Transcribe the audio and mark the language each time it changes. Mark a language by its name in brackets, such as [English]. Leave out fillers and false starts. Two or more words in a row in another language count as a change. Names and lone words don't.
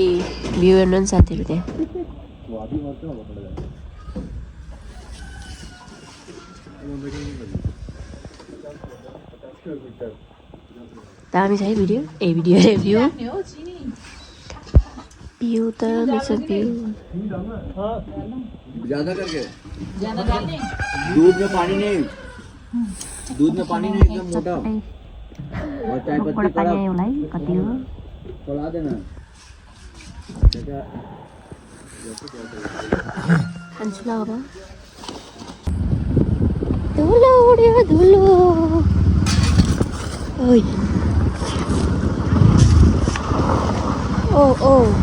[Nepali] भ्यू हेर्नु नि साथीहरू, त्यहाँ दामी छ है भिडियो। भिडियो अरे भ्यू त रहेछ भ्यू। [Hindi] ज्यादा करके दूध में पानी नहीं, एकदम मोटा। और चाय पत्ती [Nepali] कति हो [Hindi] खौला देना। [Nepali] खान्छु ल अब। धुलो उड्यो धुलो। ओइ ओ ओ